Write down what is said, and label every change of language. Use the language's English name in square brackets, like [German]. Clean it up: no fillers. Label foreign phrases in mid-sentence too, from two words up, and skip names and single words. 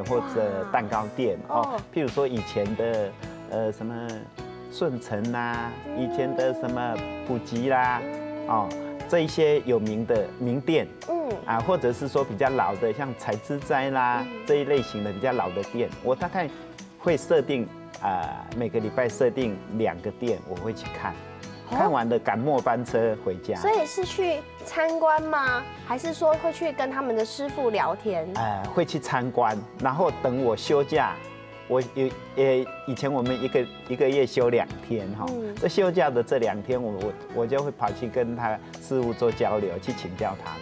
[Chinese] 或者蛋糕店譬如說以前的什麼順成啦，以前的什麼普吉啦，這一些有名的名店，或者是說比較老的，像采之齋啦這一類型的比較老的店，我大概會設定。每個禮拜設定2個店，我會去看， 看完了赶末班车回家。所以是去参观吗？还是说会去跟他们的师傅聊天？会去参观，然后等我休假。我以前我们一个月休2天哈，这休假的这2天，我就会跑去跟他师傅做交流，去请教他们。